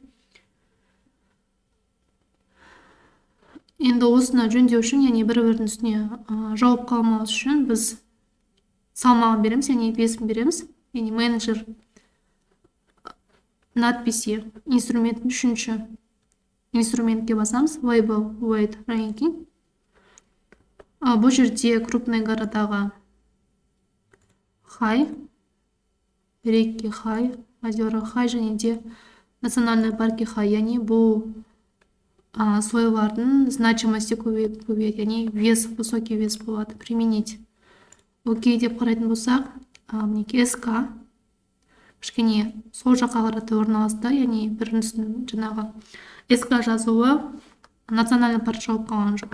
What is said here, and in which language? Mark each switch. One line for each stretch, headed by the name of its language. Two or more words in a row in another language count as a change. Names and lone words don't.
Kazakh: Енді осыны жөндеу үшін, яғни бір-бірінің үстіне жауып қалмауымыз үшін біз салмағын береміз, яғни весін береміз. Яғни
Russian: менеджер надписи
Kazakh: инструмент үшінші инструментке басамыз,
English: label weight ranking.
Kazakh: Бұл жерде
Russian: крупный городаға
Kazakh: high, реки high, озера high және де
Russian: национальный парки
Kazakh: high, яғни бұл сойлардың значимости көбейеді, яғни вес,
Russian: высокий вес
Kazakh: болады. Применить. Окей деп қарайтын болсақ, мінекей СК кішкене сол жаққа қарата орналасты, яғни біріншісінің жаңағы СК жазуы
Russian: национальный парк
Kazakh: жауып қалған жоқ.